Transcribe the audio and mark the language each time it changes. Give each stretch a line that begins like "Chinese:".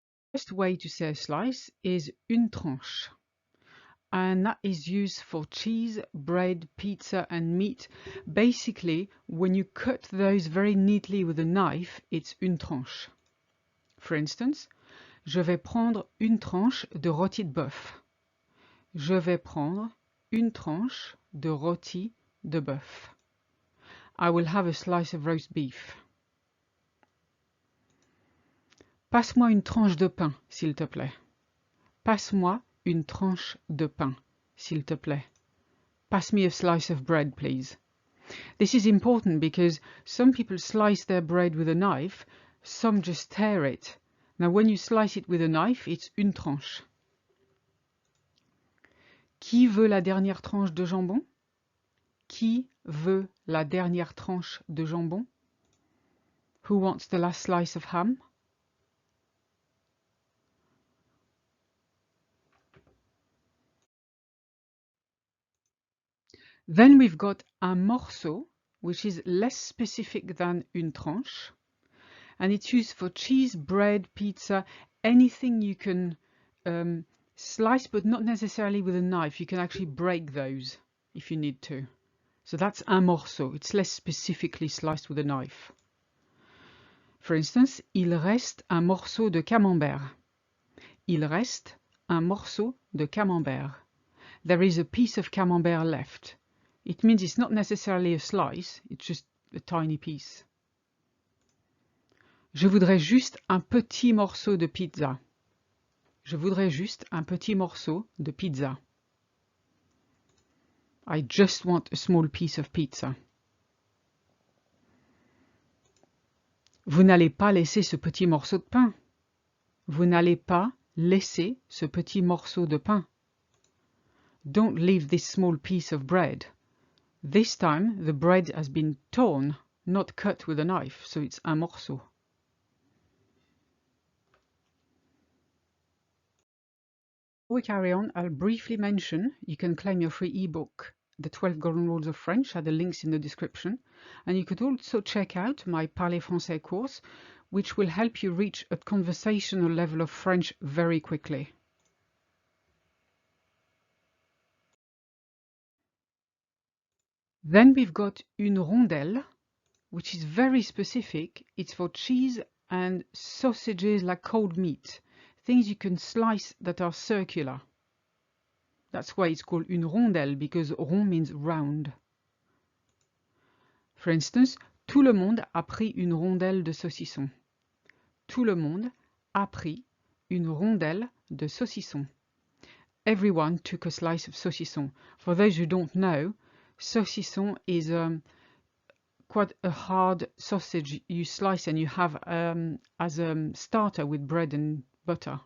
English: The first way to say a slice is une tranche, and that is used for cheese, bread, pizza and meat. Basically, when you cut those very neatly with a knife, it's une tranche. For instance,
French: je vais prendre une tranche de rôti de bœuf. Je vais prendre une tranche de rôti de bœuf.
English: I will have a slice of roast beef.
French: Passe-moi une tranche de pain, s'il te plaît. Passe-moi une tranche de pain, s'il te plaît.
English: Pass me a slice of bread, please. This is important because some people slice their bread with a knife, some just tear it. Now when you slice it with a knife, it's une tranche.
French: Qui veut la dernière tranche de jambon? Qui veut la dernière tranche de jambon?
English: Who wants the last slice of ham? Then we've got un morceau, which is less specific than une tranche, and it's used for cheese, bread, pizza, anything you can slice, but not necessarily with a knife. You can actually break those if you need to. So that's un morceau. It's less specifically sliced with a knife. For instance,
French: il reste un morceau de camembert. Il reste un morceau de camembert.
English: There is a piece of camembert left. It means it's not necessarily a slice, it's just a tiny piece.
French: Je voudrais juste un petit morceau de pizza. Je voudrais juste un petit morceau de pizza.
English: I just want a small piece of pizza.
French: Vous n'allez pas laisser ce petit morceau de pain. Vous n'allez pas laisser ce petit morceau de pain.
English: Don't leave this small piece of bread. This time the bread has been torn, not cut with a knife, so it's un morceau. Before we carry on, I'll briefly mention you can claim your free ebook, The 12 Golden Rules of French, at the links in the description. And you could also check out my Parler Français course, which will help you reach a conversational level of French very quickly. Then we've got une rondelle, which is very specific. It's for cheese and sausages like cold meat, things you can slice that are circular. That's why it's called une rondelle, because rond means round. For instance,
French: tout le monde a pris une rondelle de saucisson. Tout le monde a pris une rondelle de saucisson.
English: Everyone took a slice of saucisson. For those who don't know, saucisson is quite a hard sausage you slice and you have as a starter with bread and butter.